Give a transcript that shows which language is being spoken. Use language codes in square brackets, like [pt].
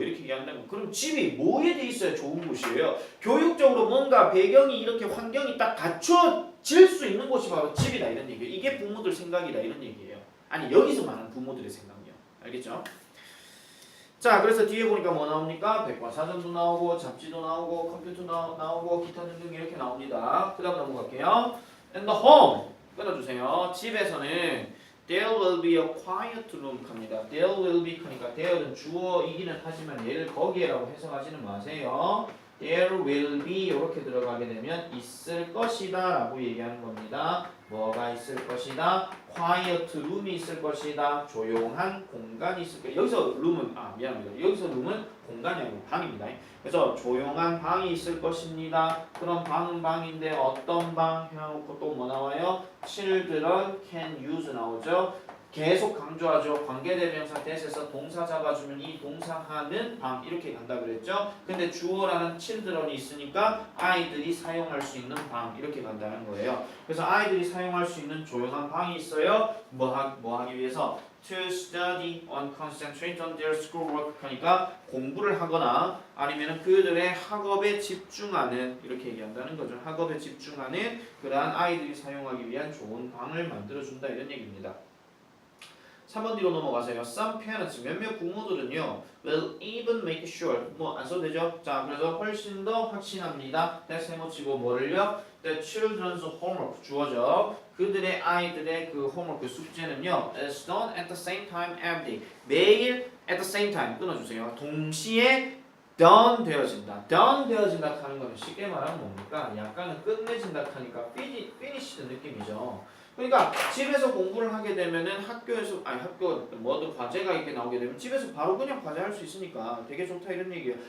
[ko] 이렇게 얘기한다면 그럼 집이 뭐에 돼 있어야 좋은 곳이에요? 교육적으로 뭔가 배경이 이렇게 환경이 딱 갖춰질 수 있는 곳이 바로 집이다. 이런 얘기예요. 이게 부모들 생각이다. 이런 얘기예요. 아니 여기서 말하는 부모들의 생각이요. 알겠죠? 자, 그래서 뒤에 보니까 뭐 나옵니까? 백과사전도 나오고 잡지도 나오고 컴퓨터 나오고 기타 등등 이렇게 나옵니다. 그 다음 넘어갈게요. [en] In the home [ko] 끊어주세요. 집에서는 [en] there will be a quiet room [ko] 갑니다. [en] there will be [ko] 하니까 there는 주어이기는 하지만 얘를 거기에라고 해석하지는 마세요. [en] there will be [ko] 이렇게 들어가게 되면 있을 것이다 라고 얘기하는 겁니다. 뭐가 있을 것이다? [en] quiet room [ko] 이 있을 것이다. 조용한 공간이 있을 것이다. 여기서 room은 미안합니다. 여기서 room은 공간이 아니고 방입니다. 그래서 조용한 방이 있을 것입니다. 그럼 방은 방인데 어떤 방 해놓고 또 뭐 나와요? [en] children can use [ko] 나오죠. 계속 강조하죠. 관계대명사 that에서 동사 잡아주면 이 동사하는 방 이렇게 간다 그랬죠. 근데 주어라는 children이 있으니까 아이들이 사용할 수 있는 방 이렇게 간다는 거예요. 그래서 아이들이 사용할 수 있는 조용한 방이 있어요. 뭐 하기 위해서 [en] to study on concentrate on their schoolwork [ko] 하니까 공부를 하거나 아니면 그들의 학업에 집중하는 이렇게 얘기한다는 거죠. 학업에 집중하는 그러한 아이들이 사용하기 위한 좋은 방을 만들어준다 이런 얘기입니다. 3번 뒤로 넘어가세요. [en] Some parents [ko] 몇몇 부모들은요 [en] will even make sure [ko] 뭐 안 써도 되죠? 자, 그래서 훨씬 더 확신합니다. that's 해놓치고 뭐를요? [en] The children's homework [ko] 주어져. 그들의 아이들의 그 [en] homework [ko] 숙제는요 [en] is done at the same time every day. [ko] 매일 [en] at the same time [ko] 끊어주세요. 동시에 done 되어진다. done 되어진다 하는 거는 쉽게 말하면 뭡니까? 약간은 끝내진다 하니까 finished 느낌이죠. 그러니까 집에서 공부를 하게 되면은 학교에서 뭐든 과제가 이렇게 나오게 되면 집에서 바로 그냥 과제 할 수 있으니까 되게 좋다 이런 얘기예요.